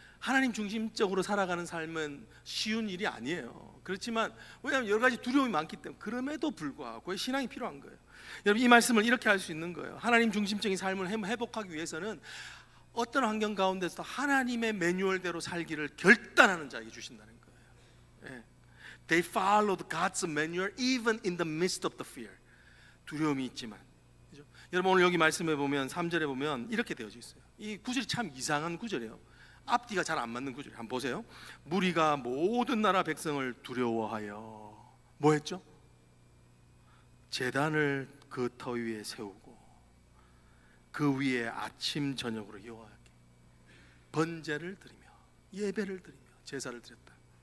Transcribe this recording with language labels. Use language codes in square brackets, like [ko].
[ko] 하나님 중심적으로 살아가는 삶은 쉬운 일이 아니에요. 그렇지만 왜냐하면 여러 가지 두려움이 많기 때문에, 그럼에도 불구하고 신앙이 필요한 거예요. 여러분, 이 말씀을 이렇게 할 수 있는 거예요. 하나님 중심적인 삶을 회복하기 위해서는 어떤 환경 가운데서 하나님의 매뉴얼대로 살기를 결단하는 자에게 주신다는 거예요. 예. [en] They followed God's manual even in the midst of the fear. [ko] 두려움이 있지만, 그죠? 여러분, 오늘 여기 말씀해 보면 3절에 보면 이렇게 되어져 있어요. 이 구절이 참 이상한 구절이에요. 앞뒤가 잘 안 맞는 구절이에요. 한번 보세요. 무리가 모든 나라 백성을 두려워하여 뭐 했죠? 제단을 그 터 위에 세우고 그 위에 아침 저녁으로 여호와께 번제를 드리며 예배를 드리며 제사를 드렸다.